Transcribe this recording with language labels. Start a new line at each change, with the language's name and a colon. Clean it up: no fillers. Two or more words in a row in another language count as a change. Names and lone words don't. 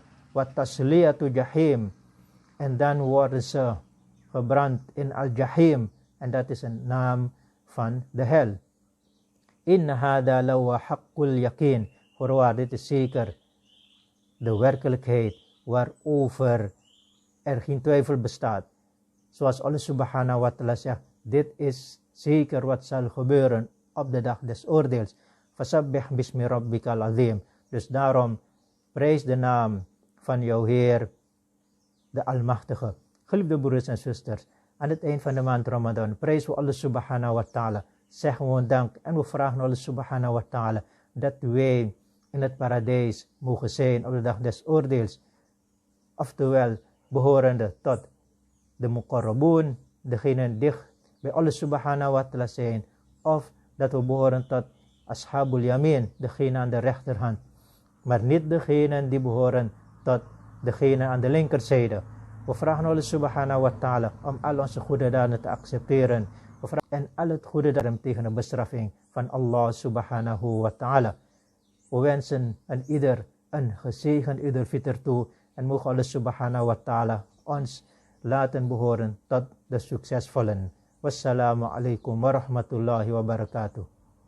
Arabic: وتصلية جحيم,
Dutch: en dan worden ze gebrand in al-jahim, en dat is een naam van de hel.
Arabic: إن هذا لهو حق اليقين,
Dutch: voorwaar dit is zeker de werkelijkheid waarover er geen twijfel bestaat. Zoals Allah
Arabic: سبحانه وتعالى
Dutch: zegt, dit is zeker wat zal gebeuren op de dag des oordeels.
Arabic: فسبح باسم ربك العظيم.
Dutch: Dus daarom prijs de naam van jouw Heer, de Almachtige. Geliefde broeders en zusters, aan het eind van de maand Ramadan prijzen we Allah
Arabic: سبحانه وتعالى.
Dutch: Zeggen we dank en we vragen Allah
Arabic: سبحانه وتعالى
Dutch: dat wij in het paradijs mogen zijn op de dag des oordeels. Oftewel, behorende tot de muqarrabun, degenen dicht bij Allah
Arabic: سبحانه وتعالى
Dutch: zijn. Of dat we behoren tot
Arabic: أصحاب اليمين,
Dutch: degene aan de rechterhand. Maar niet degenen die behoren tot degene aan de linkerzijde. We vragen Allah
Arabic: سبحانه وتعالى
Dutch: om al onze goede daden te accepteren. En al het goede daden tegen de bestraffing van Allah
Arabic: سبحانه وتعالى.
Dutch: We wensen aan ieder een gezegend Eid al-Fitr toe. En mogen Allah
Arabic: سبحانه وتعالى
Dutch: ons laten behoren tot de succesvollen.
Arabic: والسلام عليكم ورحمة الله وبركاته.